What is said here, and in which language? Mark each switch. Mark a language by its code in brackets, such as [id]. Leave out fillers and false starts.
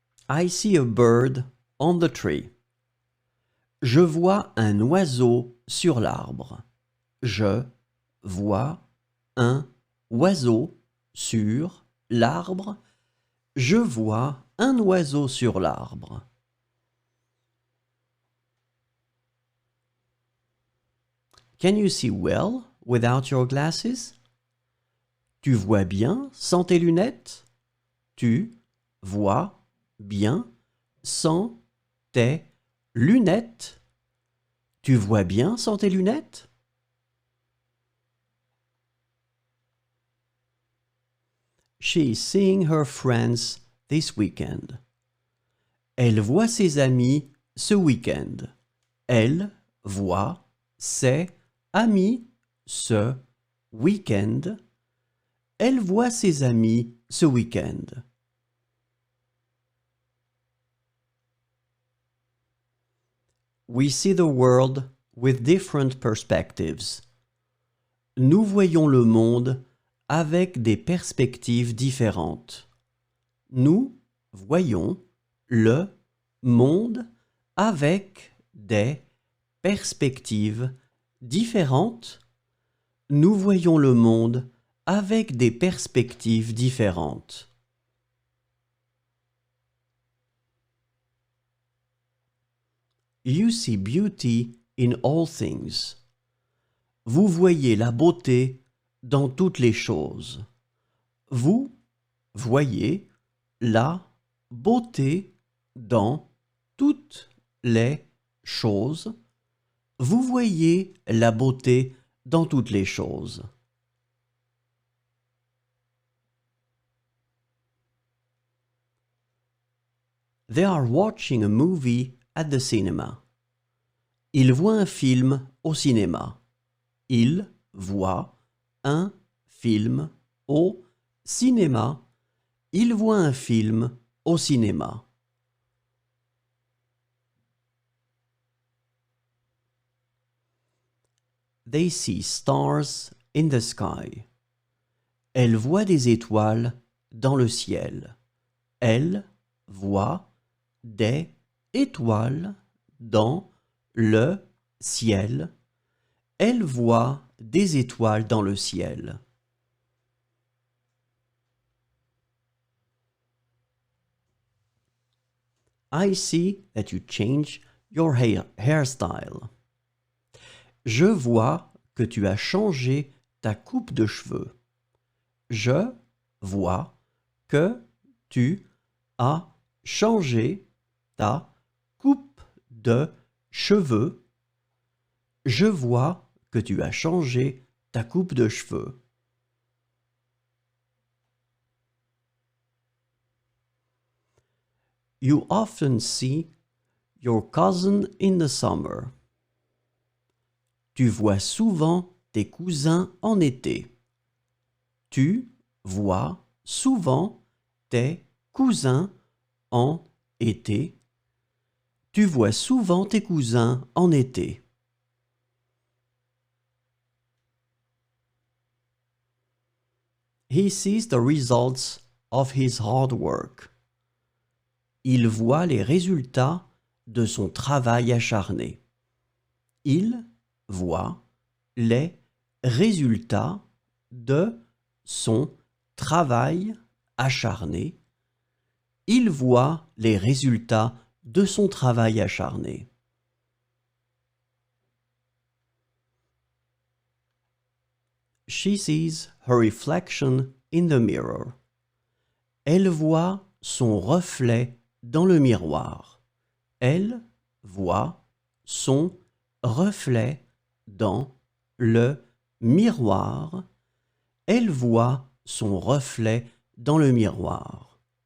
[en] I see a bird on the tree. [fr] Je vois un oiseau sur l'arbre. Je vois un oiseau sur l'arbre. Je vois un oiseau sur l'arbre. [en] Can you see well without your glasses? [fr] Tu vois bien sans tes lunettes? Tu vois bien sans tes lunettes? Tu vois bien sans tes lunettes? [en] She is seeing her friends this weekend. [fr] Elle voit ses amis ce week-end. Elle voit ses amis ce week-end. Elle voit ses amis ce week-end. [en] We see the world with different perspectives. [fr] Nous voyons le monde avec des perspectives différentes. Nous voyons le monde avec des perspectives différentes. Nous voyons le monde avec des perspectives différentes. [en] You see beauty in all things. [fr] Vous voyez la beauté dans toutes les choses. Vous voyez la beauté dans toutes les choses. Vous voyez la beauté dans toutes les choses. [en] They are watching a movie at the cinema. [fr] Ils voient un film au cinéma. Ils voient un film au cinéma. Ils voient un film au cinéma. [en] They see stars in the sky. [fr] Elle voit des étoiles dans le ciel. Elle voit des étoiles dans le ciel. Elle voit des étoiles dans le ciel. [en] I see that you change your hairstyle. [fr] Je vois que tu as changé ta coupe de cheveux. Je vois que tu as changé ta coupe de cheveux. Je vois que tu as changé ta coupe de cheveux. [en] You often see your cousin in the summer. [fr] Tu vois souvent tes cousins en été. Tu vois souvent tes cousins en été. Tu vois souvent tes cousins en été. [en] He sees the results of his hard work. [fr] Il voit les résultats de son travail acharné. Il voit les résultats de son travail acharné. Il voit les résultats de son travail acharné. [en] She sees her reflection in the mirror. [fr] Elle voit son reflet dans le miroir. Elle voit son reflet dans le miroir. Elle voit son reflet dans le miroir.